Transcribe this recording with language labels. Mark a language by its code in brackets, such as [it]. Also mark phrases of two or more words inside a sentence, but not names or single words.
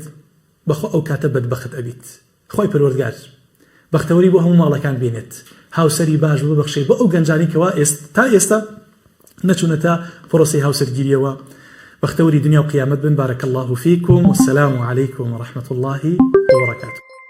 [ckb] بەخوا ئەو کاتە بەدبەخت ئەبیت خوای پەروەردگار بەختەوەری بۆ هەموو ماڵەکان بێنێت هاوسەری باش ببەخشێ بە ئەو گەنجانی کەوا تا ئێستا نەچوونەتە پرۆسی هاوسەرگیریەوە. بەختەوری دنیا و قیامەت بن. [ar] بارك الله فيكم والسلام عليكم ورحمة الله وبركاته.